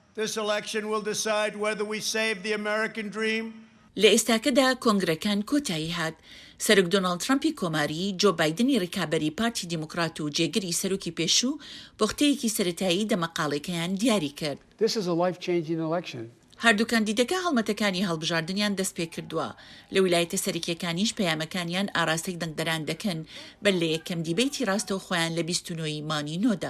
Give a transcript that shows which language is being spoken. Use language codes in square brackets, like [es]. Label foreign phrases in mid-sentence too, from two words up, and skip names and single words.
[en] This election will decide whether we save the American dream. [ckb] لە ئێستاکەدا کۆنگرەکان کۆتایی هات سەرۆک دۆناڵد ترامپی کۆماری جۆ بایدنی ڕکابەری پارتی دیموکرات و جێگری سەرۆکی پێشوو پوختەیەکی سەرەتایی دەمەقاڵێکەیان دیاریکرد. هەردوو کاندیدەکە هەڵمەتەکانی هەڵبژاردنیان دەست پێ کردووە لە ویلایەتە سەرەکیەکانیش پەیامەکانیان ئاراستەی دەنگدەران دەکەن بەر لە یەکەم دیبەیتی ڕاستەو خۆیان لە 29 مانگی نۆدا.